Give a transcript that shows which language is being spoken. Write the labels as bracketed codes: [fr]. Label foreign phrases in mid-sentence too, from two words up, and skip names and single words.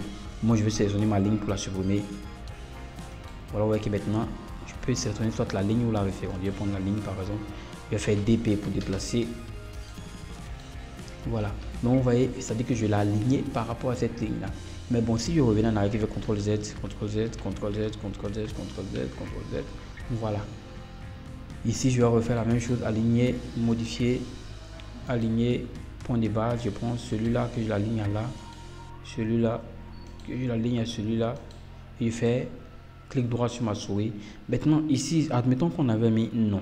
[fr] Moi, je vais sélectionner ma ligne pour la supprimer. Voilà, vous voyez que maintenant, je peux sélectionner soit la ligne ou la référence. Je vais prendre la ligne, par exemple. Je vais faire DP pour déplacer. Voilà, donc vous voyez, c'est-à-dire que je l'ai aligné par rapport à cette ligne-là. Mais bon, si je revenais en arrière, je fais CTRL Z, CTRL Z, CTRL Z, CTRL Z, CTRL Z, CTRL Z. Voilà. Ici, je vais refaire la même chose, aligner, modifier, aligner, point de base. Je prends celui-là que je l'aligne à là, celui-là que je l'aligne à celui-là. Et je fais clic droit sur ma souris. Maintenant, ici, admettons qu'on avait mis non.